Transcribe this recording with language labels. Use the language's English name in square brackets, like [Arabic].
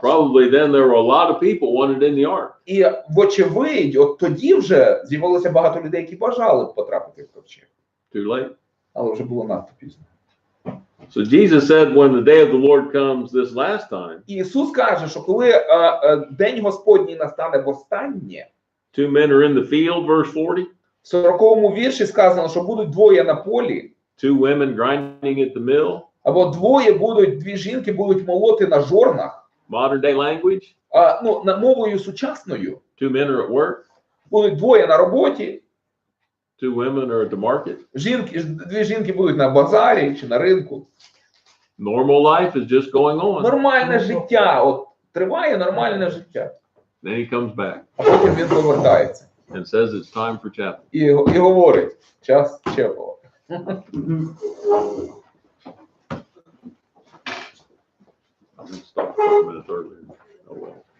[English] probably then there were a lot of people wanted in the ark. [Ukrainian] І вочевидь, от тоді вже з'явилося багато людей, які бажали б потрапити в ковчег. [English] Too late. [Ukrainian] Але вже було надто пізно. [English] So Jesus said, when the day of the Lord comes this last time, [Ukrainian] І Ісус каже, що коли День Господній настане востаннє, [English] 2 men are in the field, verse 40, [Ukrainian] в 40-му вірші сказано, що будуть двоє на полі, [English] 2 women grinding at the mill, [Ukrainian] або дві жінки будуть молоти на жорнах, [English] modern day language, [Ukrainian] на мовою сучасною. [English] 2 men are at work, [Ukrainian] Будуть двоє на роботі, [English] 2 women are at the market. [Ukrainian] дві жінки будуть на базарі чи на ринку. [English] Normal life is just going on. [Ukrainian] Нормальне життя, от триває нормальне життя. [English] Then he comes back [Ukrainian] А потім він повертається [English] and says it's time for chapel. [Ukrainian] і говорить, час чепова. [English] I'm going to stop 5 minutes earlier. Oh well.